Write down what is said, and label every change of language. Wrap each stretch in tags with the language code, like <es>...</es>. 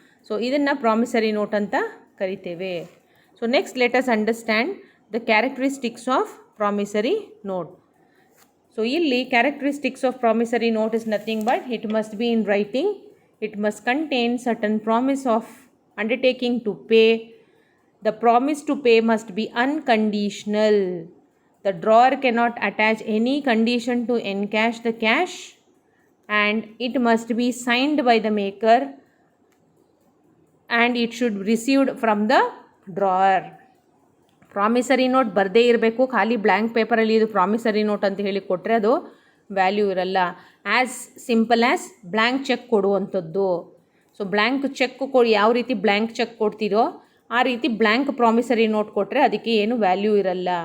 <kn>So ಇದನ್ನು promissory note ಅಂತ ಕರಿತೇವೆ.</kn> <en>So next let us understand the characteristics of promissory note. So ಇಲ್ಲಿ characteristics of promissory note is nothing but it must be in writing, it must contain certain promise of undertaking to pay. The promise to pay must be unconditional. The drawer cannot attach any condition to encash the cash and it must be signed by the maker and it should be received from the drawer.</en> <kn>Promissory note ಬರದೇ ಇರಬೇಕು, ಖಾಲಿ blank ಪೇಪರಲ್ಲಿ ಇದು promissory note ಅಂತ ಹೇಳಿ ಕೊಟ್ಟರೆ ಅದು value ಇರಲ್ಲ.</kn> <en>As simple as blank cheque ಕೊಡುವಂಥದ್ದು.</en> <kn>ಸೊ ಬ್ಲ್ಯಾಂಕ್ ಚೆಕ್ ಯಾವ ರೀತಿ ಬ್ಲ್ಯಾಂಕ್ ಚೆಕ್ ಕೊಡ್ತೀರೋ ಆ ರೀತಿ ಬ್ಲ್ಯಾಂಕ್ ಪ್ರಾಮಿಸರಿ ನೋಟ್ ಕೊಟ್ಟರೆ ಅದಕ್ಕೆ ಏನು ವ್ಯಾಲ್ಯೂ ಇರಲ್ಲ.</kn>